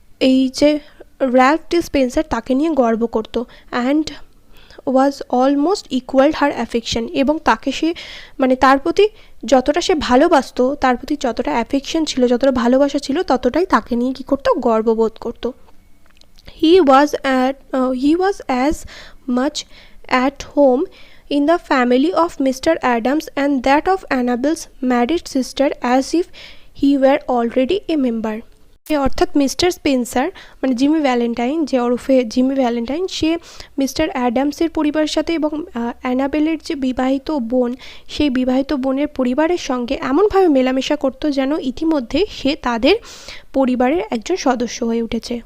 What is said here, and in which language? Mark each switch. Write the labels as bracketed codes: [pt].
[bn] এই যে Ralph D Spencer তাকে নিয়ে গর্ব করতো। [en] And was almost equalled her affection. [bn] এবং তাকে সে মানে তার প্রতি যতটা সে ভালোবাসতো, তার প্রতি যতটা অ্যাফেকশন ছিল, যতটা ভালোবাসা ছিল, ততটাই তাকে নিয়ে কী করতো, গর্ববোধ করতো। [en] He was as much at home in the family of Mr. Adams and that of Annabel's married sister as if he were already a member. [bn] অর্থাৎ মিস্টার স্পেন্সার মানে জিমি ভ্যালেন্টাইন, যে ওরফে জিমি ভ্যালেন্টাইন, সে mister অ্যাডামসের পরিবারের সাথে এবং অ্যানাবেলের যে বিবাহিত বোন, সেই বিবাহিত বোনের পরিবারের সঙ্গে এমনভাবে মেলামেশা করতো যেন ইতিমধ্যে সে তাদের পরিবারের একজন সদস্য হয়ে উঠেছে।